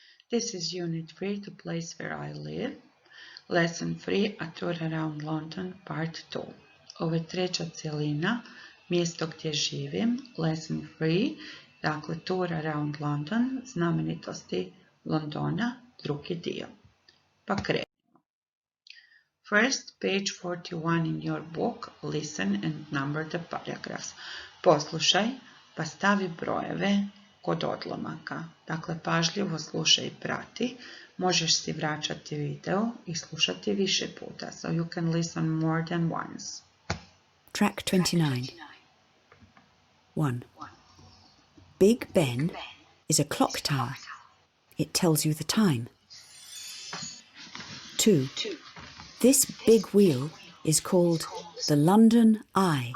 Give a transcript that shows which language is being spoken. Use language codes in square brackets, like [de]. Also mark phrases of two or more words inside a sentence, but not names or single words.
[en] This is Unit 3, The Place Where I Live. Lesson 3, A Tour Around London, Part 2. [hr] Ovo je treća cjelina, mjesto gdje živim. [en] Lesson 3, dakle Tour Around London, [hr] znamenitosti Londona, drugi dio. Pa krenimo. [en] First, page 41 in your book, listen and number the paragraphs. [hr] Poslušaj, pa stavi brojeve kod odlomaka. Dakle, pažljivo slušaj i prati. Možeš si vraćati video i slušati više puta. [en] So you can listen more than once. Track 29. 1. Big Ben is a clock tower. It tells you the time. 2. This big wheel is called the London Eye.